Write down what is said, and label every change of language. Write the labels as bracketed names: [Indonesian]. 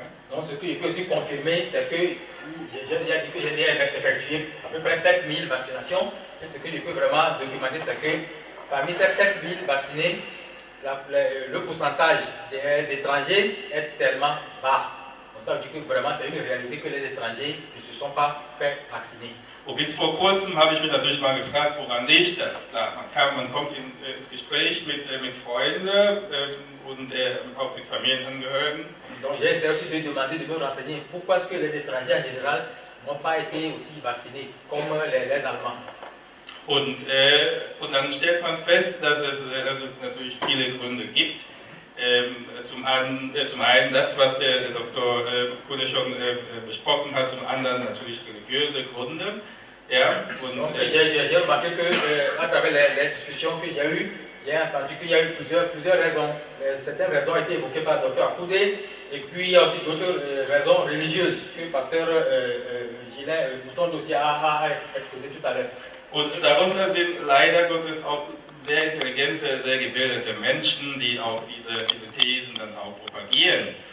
[French] Donc ce que je peux aussi confirmer, c'est que j'ai déjà dit que j'ai déjà effectué à peu près 7000 vaccinations. Et ce que je peux vraiment documenter, c'est que parmi ces 7000 vaccinés, le pourcentage des étrangers est tellement bas. Donc ça veut dire que vraiment c'est une réalité que les étrangers ne se sont pas fait vacciner. [German] Und bis vor kurzem habe ich mich natürlich mal gefragt, woran liegt das? Klar, man kommt ins Gespräch mit Freunden und auch mit Familienangehörigen. [French] Donc j'ai essayé aussi de demander, de me renseigner pourquoi est-ce que les étrangers en général n'ont pas été aussi vaccinés comme les Allemands. [German] Und dann stellt man fest, dass es natürlich viele Gründe gibt. Zum einen das, was der Dr. Kuhle schon besprochen hat, zum anderen natürlich religiöse Gründe. Ja, [French] j'ai remarqué qu'à travers les discussions que j'ai eues, j'ai entendu qu'il y a eu plusieurs raisons. Certaines raisons ont été évoquées par le Dr. Akoudé, et puis il y a aussi d'autres raisons religieuses que le pasteur Gilles Bouton aussi a exposé tout à l'heure. [German] Und darunter sind leider Gottes auch sehr intelligente, sehr gebildete Menschen, die auch diese Thesen dann auch propagieren.